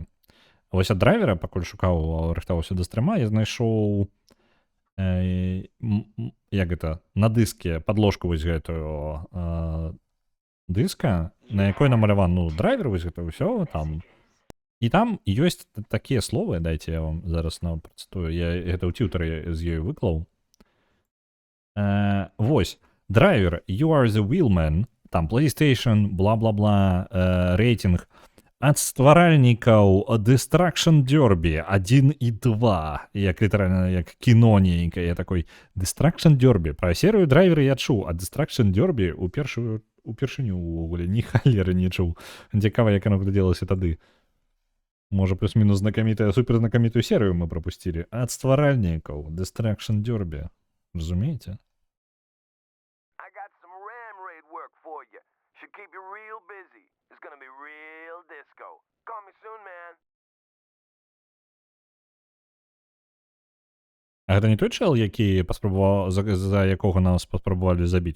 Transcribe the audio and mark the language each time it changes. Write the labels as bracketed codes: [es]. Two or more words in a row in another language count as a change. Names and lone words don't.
[be] Вось ад драйвера, пакуль шукаў, рыхтаваўся да стрыма, я знайшоў як гэта, на дыске падложку вось гэтую дыска, на якой намаляван, ну, драйвер, вось гэта ўсё там. І там ёсць такія словы, дайце я вам зараз працытую, я гэта ў тьютары з ёю выклаў. Вось, драйвер, [en] you are the wheelman, [be] там PlayStation, бла-бла-бла, рейтинг ад стваральнікаў Destruction Derby 1 і 2, як літаральна, як кіно нейкае, я такой, Destruction Derby, пра серыю драйвера я чуў, а Destruction Derby упершыню ўвогуле ні халеры не чуў. Цікава, як оно глядзелася тады. Можа, плюс-мінус суперзнакамітую серыю мы прапусцілі. Ад стваральнікаў Destruction Derby. Разумееце? [en] I got some ram raid work for you. Should keep you real busy. It's gonna be real disco. Call me soon, man. [be] А гэта не той чел, які паспрабаваў, за якога нас паспрабавалі забіць?